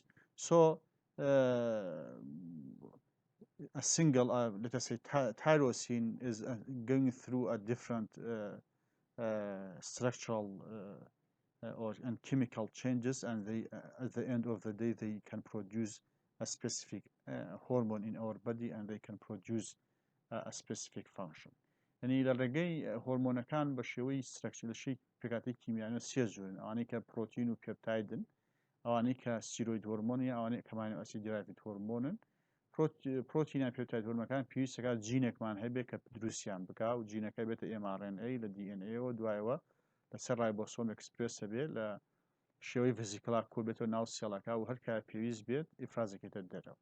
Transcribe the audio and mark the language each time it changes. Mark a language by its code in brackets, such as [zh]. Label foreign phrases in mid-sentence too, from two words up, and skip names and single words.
[en] So a single, let us say, tyrosine is going through a different structural and chemical changes, and they, at the end of the day, they can produce a specific hormone in our body, and they can produce a specific function. [ckb] يعني لە ڕێگەی هۆرمۆنەکان بە شێوەی سترەکچەرشی پێکاتی کیمیانە سێ جۆرن، ئەوانەی کە پرۆتین و پێپتایدن، ئەوانەی کە [en] steroid hormone, [ckb] ئەوانەی کە [en] amino acid derived hormones. [ckb] پرۆتین یان پێپتاید هۆرمۆنەکان پێویستەکە جینێکمان هەبێت کە دروستیان بکا و جینەکە بێتە mRNA لە DNA و دوایەوە لەسەر رایبۆسۆم ئەکسپرێس هەبێت لە شێوەی ڤیزیکڵا کۆ بێتەوە ناو سێڵەکە و هەر کات پێویست بێت ئیفرازەکەیتە دەرەوە.